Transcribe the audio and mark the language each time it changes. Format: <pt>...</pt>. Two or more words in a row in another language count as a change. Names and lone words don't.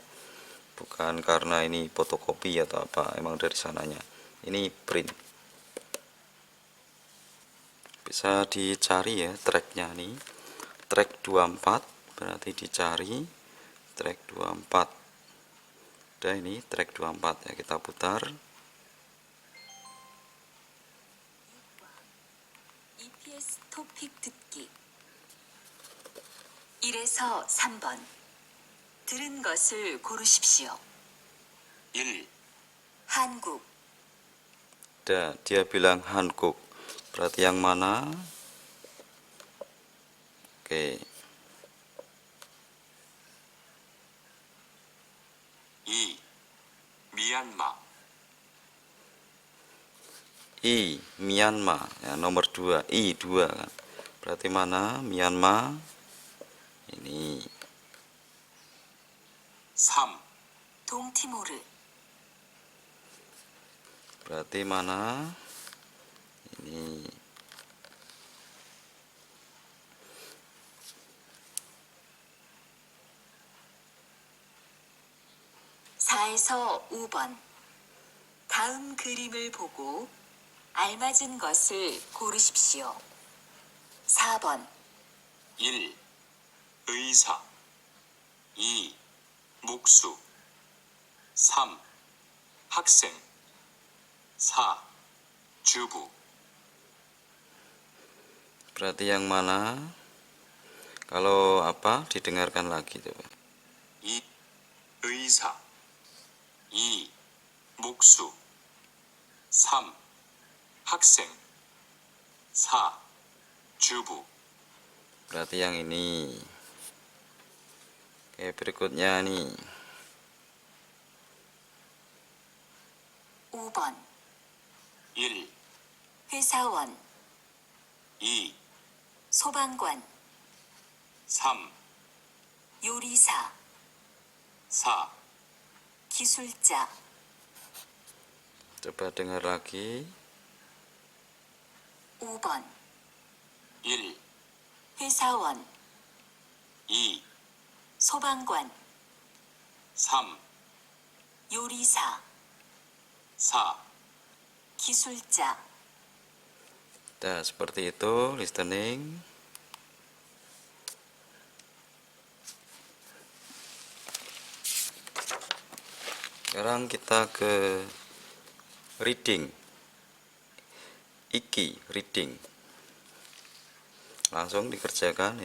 <id>Bukan karena ini fotokopi atau apa, emang dari sananya. Ini print. Bisa dicari ya tracknya nih. Track 24 berarti dicari track 24. Udah, ini track 24 ya, kita putar.</id> <ko>EPS 토픽 듣기 1에서 3번 들은 것을 고르십시오. 1. 한국,</ko> <id>Dia bilang Hankook, berarti yang mana? Oke.</id> <ko>2. 미얀마</ko> <id>Myanmar ya, nomor 2, 2 kan. Berarti mana? Myanmar. Ini</id> <ko>3. 동티모르,</ko> <id>berarti mana? Ini</id> <ko>4에서 5번 다음 그림을 보고 알맞은 것을 고르십시오. 4번 1. 의사 2. 목수 3. 학생 4. 주부</ko> <id>berarti yang mana? Kalau apa? Didengarkan lagi coba.</id> <ko>2. 의사 2. 목수 3. 학생 4. 주부</ko> <id>Berarti yang ini. Oke, berikutnya nih.</id> <ko>5번 1, 회사원 2, 소방관 3, 요리사 4, 기술자</ko> <id>Coba dengar lagi.</id> <ko>5번 1, 회사원 2, 소방관 3, 요리사 4, 기술자</ko> <id>Nah, seperti itu listening. Sekarang kita ke reading. Iki reading. Langsung dikerjakan.</id>